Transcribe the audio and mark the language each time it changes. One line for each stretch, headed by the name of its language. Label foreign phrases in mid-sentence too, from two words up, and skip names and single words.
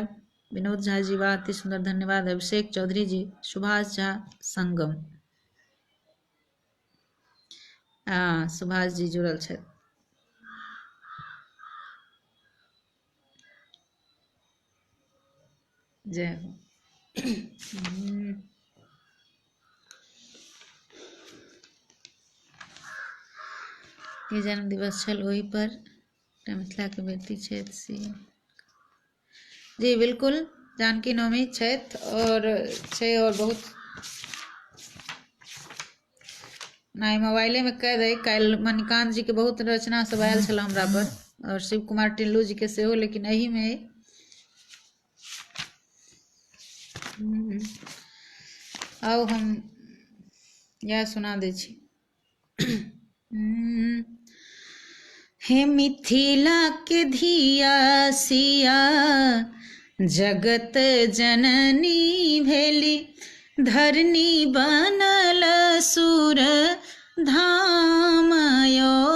Maithili: विनोद झा जी वाह अति सुंदर, धन्यवाद। अभिषेक चौधरी जी, सुभाष झा संगम, हाँ सुभाष जी जुड़ल छथि। जय हो। ये जन्म दिवस छल ओहि पर मिथिला के बेटी छथि सी जी, बिल्कुल जानकी नवमी छथि और बहुत नहीं मोबाइले में कह दे। कल मणिकांत जी के बहुत रचना सब आयल छल हमरा पर, और शिव कुमार टिल्लू जी के सेहो, लेकिन एही में आओ हम यह सुना दे छी। हे मिथिला के धिया सिया जगत जननी भेली, धरनी बनल सुर धाम यो।